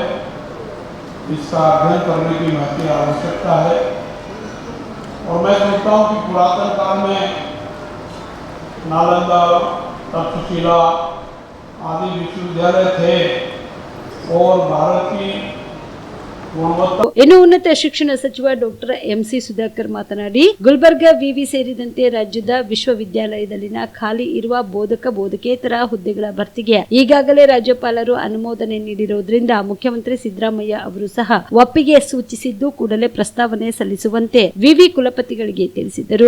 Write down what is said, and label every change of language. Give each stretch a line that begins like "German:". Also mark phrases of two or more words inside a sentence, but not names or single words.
Hindi: इसका अध्ययन करने की महती आवश्यकता है। और मैं सोचता हूँ कि पुरातन काल में नालंदा, तक्षशिला आदि विश्वविद्यालय थे और भारत की
Kannada: ಇನ್ನು ಉನ್ನತ ಶಿಕ್ಷಣ ಸಚಿವ ಡಾಕ್ಟರ್ MC ಸುಧಾಕರ್ ಮಾತನಾಡಿ, ಗುಲ್ಬರ್ಗ ವಿವಿ ಸೇರಿದಂತೆ ರಾಜ್ಯದ ವಿಶ್ವವಿದ್ಯಾಲಯದಲ್ಲಿನ ಖಾಲಿ ಇರುವ ಬೋಧಕ ಬೋಧಕೇತರ ಹುದ್ದೆಗಳ ಭರ್ತಿಗೆ ಈಗಾಗಲೇ ರಾಜ್ಯಪಾಲರು ಅನುಮೋದನೆ ನೀಡಿರುವುದರಿಂದ ಮುಖ್ಯಮಂತ್ರಿ ಸಿದ್ದರಾಮಯ್ಯ ಅವರು ಸಹ ಒಪ್ಪಿಗೆ ಸೂಚಿಸಿದ್ದು ಕೂಡಲೇ ಪ್ರಸ್ತಾವನೆ ಸಲ್ಲಿಸುವಂತೆ ವಿವಿ ಕುಲಪತಿಗಳಿಗೆ ತಿಳಿಸಿದರು.